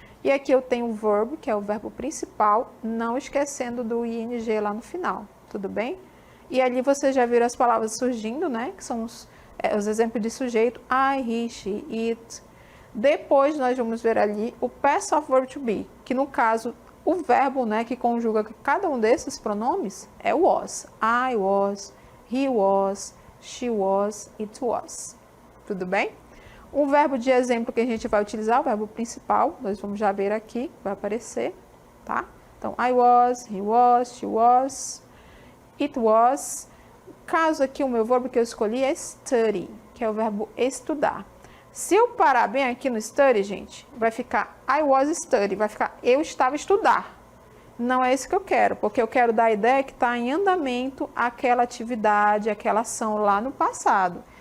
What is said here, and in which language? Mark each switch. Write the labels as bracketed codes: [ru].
[pt] E aqui eu tenho o verb, que é o verbo principal, não esquecendo do ing lá no final, tudo bem? E ali você já viram as palavras surgindo, né? Que são os exemplos de sujeito, I, he, she, it. Depois nós vamos ver ali o past of verb to be, que no caso, o verbo, né, que conjuga cada um desses pronomes é o was. [en] I was, he was, she was, it was. [pt] Tudo bem? Um verbo de exemplo que a gente vai utilizar, o verbo principal, nós vamos já ver aqui, vai aparecer, tá? [en] Então, I was, he was, she was, it was. [pt] Caso aqui o meu verbo que eu escolhi é study, que é o verbo estudar. Se eu parar bem aqui no study, gente, vai ficar [en] I was study, [pt] vai ficar eu estava a estudar. Não é isso que eu quero, porque eu quero dar a ideia que está em andamento aquela atividade, aquela ação lá no passado.